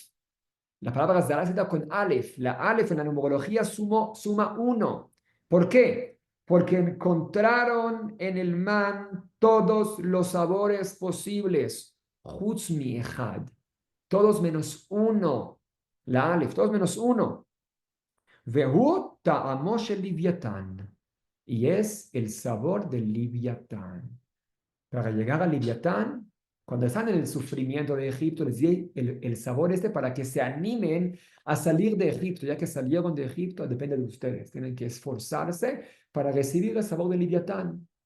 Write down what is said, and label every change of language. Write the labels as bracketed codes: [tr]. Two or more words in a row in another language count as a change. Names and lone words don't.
[es] La palabra zara se da con alef. La alef en la numerología suma 1. ¿Por qué? Porque encontraron en el man todos los sabores posibles. [he] חוץ מאחד, [es] todos menos uno, la alef, todos menos uno. [he] והוא טעמו של לויתן, [es] y es el sabor del Liviatán. Para llegar al Liviatán, cuando están en el sufrimiento de Egipto, les di el sabor este para que se animen a salir de Egipto, ya que salieron de Egipto, depende de ustedes, tienen que esforzarse para recibir el sabor del Liviatán.